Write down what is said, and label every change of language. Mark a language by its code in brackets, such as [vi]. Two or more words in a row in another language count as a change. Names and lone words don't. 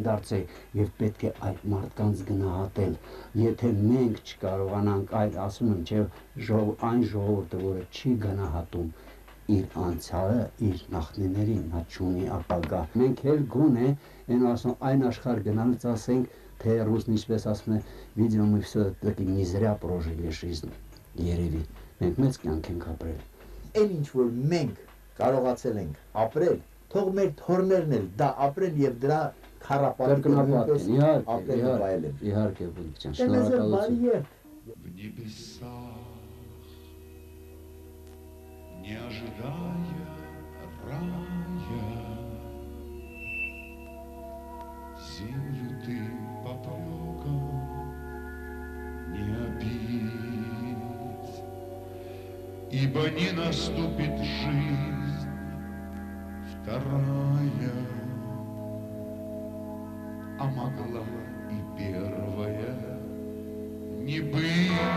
[hy] դարձել եւ պետք է այդ մարդկանց գնահատել, եթե մենք չկարողանանք այդ ասում եմ, չէ, այն ժողովուրդը, որը չի գնահատում իր անցյալը, իր նախնիներին, նա չունի ապագա։ Մենք էլ գոնե այն աշխարհ գնալուց ասենք, թե ռուսն ինչպես ասում է, [ru] видимо, мы все-таки не зря прожили жизнь, [hy] երևի, մենք մեծ կյանք ենք ապրել։ Այն ինչ որ մենք կարողացել ենք ապրել, թող մեր թորներն էլ դա ապրեն եւ դրա Կրկնապատկեն, իհարկե, իհարկե, Բուլիկ ջան, շնորհակալություն։ [ru] В небесах, не ожидая рая, землю ты попреком не обидь, ибо не наступит жизнь вторая, а могла и первая не быть.